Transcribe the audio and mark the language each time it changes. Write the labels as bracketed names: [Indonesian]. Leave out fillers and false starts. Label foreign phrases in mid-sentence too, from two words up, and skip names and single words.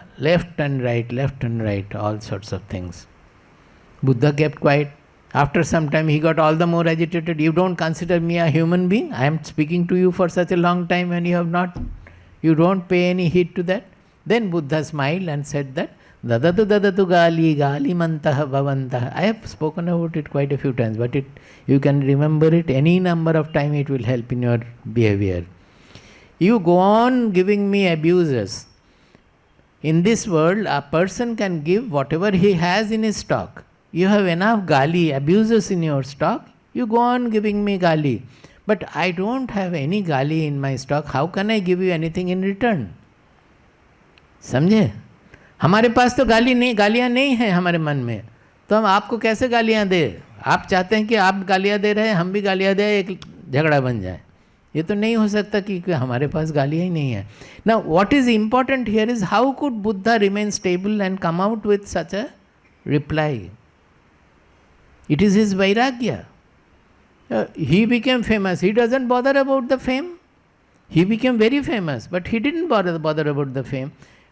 [English] Left and right, all sorts of things. Buddha kept quiet. After some time he got all the more agitated. You don't consider me a human being? I am speaking to you for such a long time and you don't pay any heed to that. Then Buddha smiled and said that, [Sanskrit] ददतु गालिमन्तः भवन्तः. [English] I have spoken about it quite a few times, but you can remember it any number of times, it will help in your behavior. You go on giving me abuses. In this world, a person can give whatever he has in his stock. You have enough gali, abuses in your stock, you go on giving me gali. But I don't have any gali in my stock. How can I give you anything in return? [Hindi] समझे? हमारे पास तो गालियाँ नहीं हैं हमारे मन में, तो हम आपको कैसे गालियाँ दें? आप चाहते हैं कि आप गालियाँ दे रहे हैं, हम भी गालियाँ दें, एक झगड़ा बन जाए. ये तो नहीं हो सकता कि हमारे पास गालियाँ ही नहीं है. [English] Now what is important here is how could Buddha remain stable and come out with such a reply? It is his Vairagya. He became famous. He doesn't bother about the fame. He became very famous, but he didn't bother about the fame.